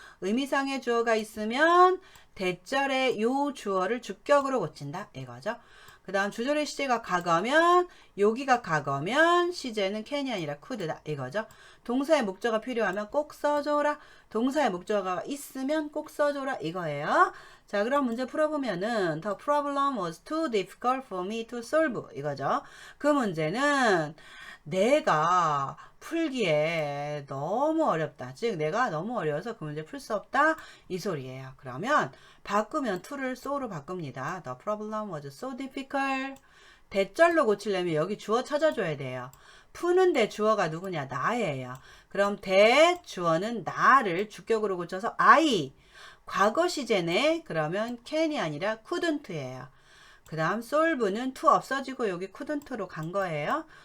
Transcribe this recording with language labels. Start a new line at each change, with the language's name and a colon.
Korean: 의미상의 주어가 있으면 대절의 요 주어를 주격으로 고친다 이거죠. 그 다음 주절의 시제가 과거면 여기가 과거면 시제는 can이 아니라 could다 이거죠. 동사의 목적어가 필요하면 꼭 써줘라. 동사의 목적어가 있으면 꼭 써줘라 이거예요. 자, 그럼 문제 풀어보면은
English: The problem was too difficult for me to solve 이거죠.
Korean: 그 문제는 내가 풀기에 너무 어렵다. 즉 내가 너무 어려워서 그 문제 풀 수 없다 이 소리예요. 그러면 바꾸면 to를 so로 바꿉니다.
English: The problem was so difficult.
Korean: 대절로 고치려면 여기 주어 찾아줘야 돼요. 푸는데 주어가 누구냐? 나예요. 그럼 대 주어는 나를 주격으로 고쳐서 I. 과거 시제네. 그러면 can이 아니라 couldn't예요. 그 다음 solve는 to 없어지고 여기 couldn't로 간 거예요.